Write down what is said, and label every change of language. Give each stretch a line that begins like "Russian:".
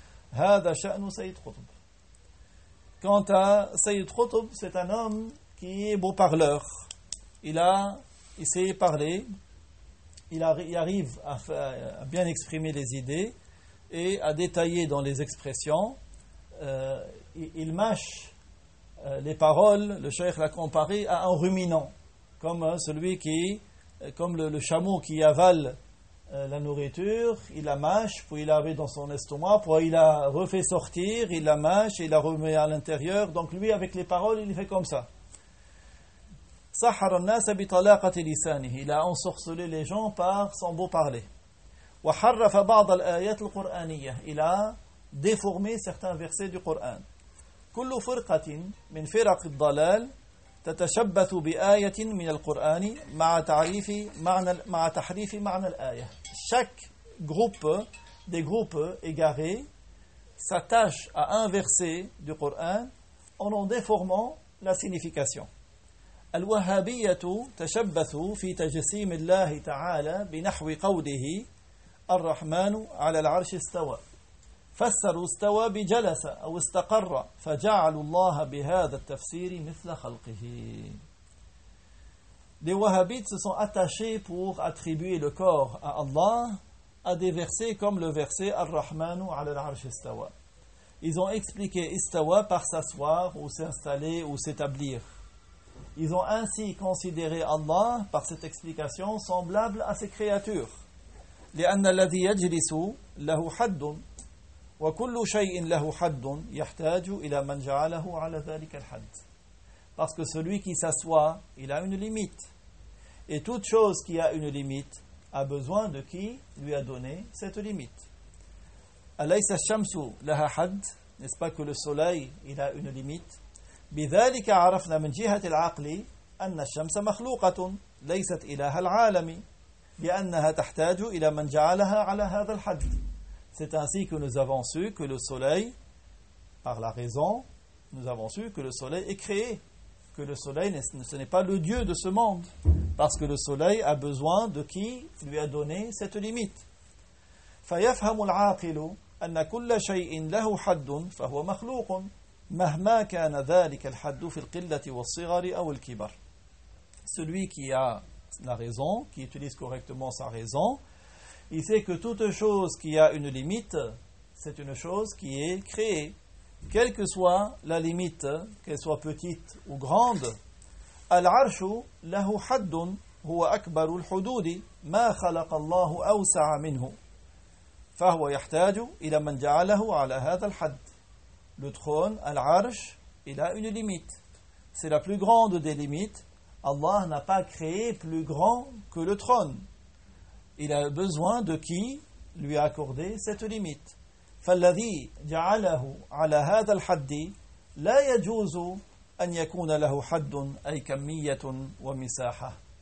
Arabic: هذا شأن سيد قطب.
French: Quant à سيد قطب, c'est un homme qui est beau parleur. Il sait parler, il arrive à bien exprimer les idées et à détailler dans les expressions. Il mâche les paroles, le cheikh l'a comparé à un ruminant, comme celui qui, comme le chameau qui avale la nourriture, il la mâche, puis il la met dans son estomac, puis il la refait sortir, il la mâche, il la remet à l'intérieur. Donc lui, avec les paroles, il fait comme ça.
Arabic: سحر الناس بطلاقة لسانه إلى أن سرسل لجان
French: par son beau parler.
Arabic: وحرف بعض الآيات القرآنية إلى
French: déformé certains versets du Coran.
Arabic: كل فرقة من فرق الضلال تتشبث بآية من القرآن مع تعريف معنى مع تحريف معنى الآية.
French: Chaque groupe des groupes égarés s'attache à un verset du Coran en déformant la signification.
Arabic: الوهابية تشبثوا في تجسيم الله تعالى بنحو قوله الرحمن على العرش استوى فسروا استوى بجلس أو استقر فجعلوا الله بهذا التفسير مثل خلقه.
French: Les wahhabites se sont attachés pour attribuer le corps à Allah à des versets comme le verset
Arabic: الرحمن على العرش استوى.
French: Ils ont expliqué استوى par s'asseoir ou s'installer ou s'établir. Ils ont ainsi considéré Allah par cette explication semblable à ses créatures.
Arabic: لِأَنَّ الَّذِي يَجْلِسُ لَهُ حَدٌ وَكُلُّ شَيْءٍ لَهُ حَدٌ يَحْتَاجُ إِلَى مَنْ جَعَلَهُ عَلَى ذَلِكَ الْحَدِ.
French: Parce que celui qui s'assoit, il a une limite. Et toute chose qui a une limite a besoin de qui lui a donné cette limite.
Arabic: أَلَيْسَ الشَّمْسُ لَهَا حَدٌ.
French: N'est-ce pas que le soleil, il a une limite?
Arabic: بذلك عرفنا من جهة العقل أن الشمس مخلوقة ليست إله العالم لأنها تحتاج إلى من جعلها على هذا الحد.
French: C'est ainsi que nous avons su que le soleil, par la raison, nous avons su que le soleil est créé, que le soleil ce n'est pas le dieu de ce monde, parce que le soleil a besoin de qui lui a donné cette limite.
Arabic: فيفهم العاقل أن كل شيء له حد فهو مخلوق مهما كان ذلك الحد في القلة والصغر أو الكبر.
French: Celui qui a la raison, qui utilise correctement sa raison, il sait que toute chose qui a une limite, c'est une chose qui est créée, quelle que soit la limite, qu'elle soit petite ou grande.
Arabic: العرش له حد هو أكبر الحدود ما خلق الله أوسع منه فهو يحتاج إلى من جعله على هذا الحد.
French: Le trône, Al-Arsh, il a une limite. c'est la plus grande des limites. Allah n'a pas créé plus grand que le trône. Il a besoin de qui lui accorder cette limite.
Arabic: فَالَّذِي جَعَلَهُ عَلَى هَذَا الْحَدِّ لَا يَجُوزُ أَنْ يَكُونَ لَهُ حَدٌ أَيْ كَمِّيَّةٌ وَمِسَاحَةٌ.